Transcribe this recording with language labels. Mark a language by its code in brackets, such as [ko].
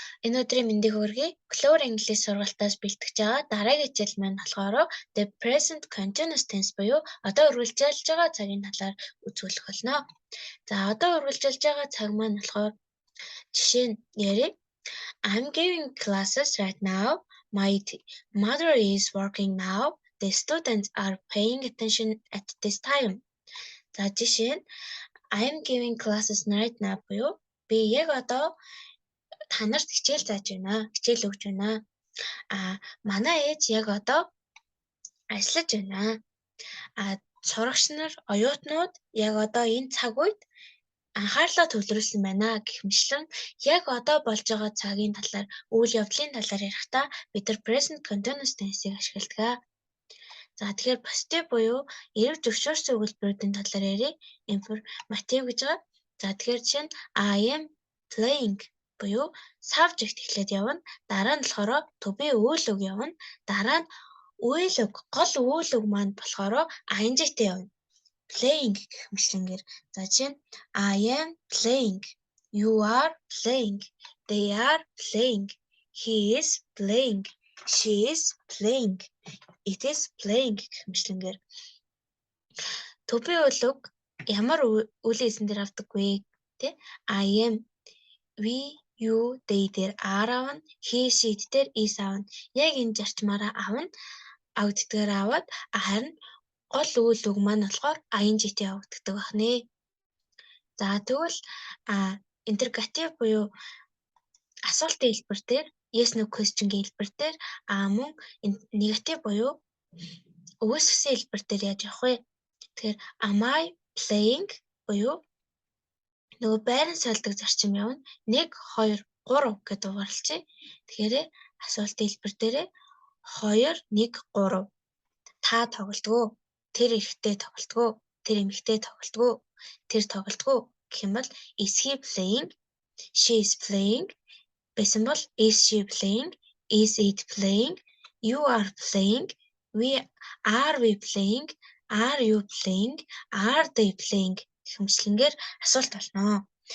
[mn] Энэ өдрийн мэндийг хүргэе. Clover English сургалтаас бэлтгэж байгаа дараагийн хичээл маань болохоор the present continuous tense буюу одоо үргэлжилж байгаа цагийн талаар үзүүлэх болно. За одоо үргэлжилж байгаа цаг маань болохоор жишээ нь ярив. [en] I'm giving classes right now. My mother is working now. The students are paying attention at this time. [mn] За жишээ нь [en] I'm giving classes right now [mn] буюу би яг одоо та нарт хичээл зааж байна. Хичээл өгч байна. Манай ээж яг одоо ажиллаж байна. Сурагч нар, оюутнууд яг одоо энэ цаг үед анхаарлаа төвлөрүүлсэн байна гэх мэтлэн яг одоо болж байгаа цагийн талаар, үйл явдлын талаар ярихдаа бид нар present continuous tense-ийг ашигладаг. За тэгэхээр positive буюу эрг зөвшөөрсөн өгүүлбэрүүдийн талаар ярив. Informative гэж байгаа. За тэгэхээр жишээ нь [en] I am playing [mn] буюу subject эхлээд явна. Дараа нь болохоор to be үйл үг явна. Дараа нь үйл үг, гол үйл үг маань болохоор ing-тэй явна. Playing гэх мэтлэнгээр. За жишээ нь [en] I am playing. You are playing. They are playing. He is playing. She is playing. It is playing [mn] гэх мэтлэнгээр. [en] To be үйл үг ямар үлийн эсэн дээр авдаггүй тий? I am, we, you, they [mn] дээр [en] are [mn] авна, he, she дээр [en] is [mn] авна. Яг энэ зарчмаараа авна. Авддгаар аваад харин гол үйл үг маань болохоор ing-тэй явагддаг байна. За тэгвэл interrogative буюу асуултын хэлбэр дээр yes no question-гийн хэлбэр дээр мөн negative буюу үгүйсгэсэн хэлбэр дээр яаж явах вэ? Тэгэхээр [en] am I playing [mn] буюу нөгөө байран сольдог зарчим явна. 1 2 3 гэдэг дугаарлцъя. Тэгэхээр асуултын хэлбэр дээрээ 2 1 3 та тоглодгоо, тэр эрэгтэй тоглодгоо, тэр эмэгтэй тоглодгоо, тэр тоглодгоо гэх юм бол [en] is he playing, she is playing [mn] байсан бол [en] is she playing, is it playing, you are playing, are we playing, are you playing, are they playing [mn] гэх мэтлэнгээр асуулт болно.